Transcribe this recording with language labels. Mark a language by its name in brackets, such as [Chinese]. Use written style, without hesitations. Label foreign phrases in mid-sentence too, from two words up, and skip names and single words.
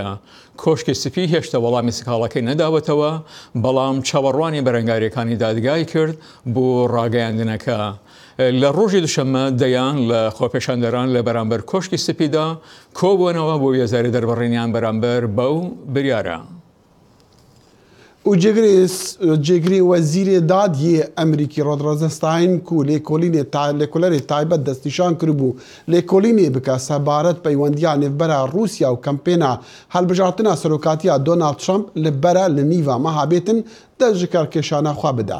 [Central Kurdish] کۆشکی سپی هێشتا وەڵامی سکاڵەکەی نەداوەتەوە، بەڵام چاوەڕوانی بەرەنگاریەکانی دادگای کرد بۆ ڕاگەیاندنەکە. لە ڕۆژی دووشەممە دەیان لە خۆپێشاندەران لە بەرامبەر کۆشکی سپیدا کۆبوونەوە بۆ وێزاری دەربڕینیان بەرامبەر بەو بریارە. [Kurdish] û cêgirê Wezîrê Dadiyê Amerîkî Rod Rosenstein ku lêkolerê taybet destnîşan kiribû lêkolînê bike sebaret peywendiya nêvbera Rûsya û kampêna helbijartina serokatiya Donald Trump li bere li nîva meha bêtin dest ji karkêşana xwe bide.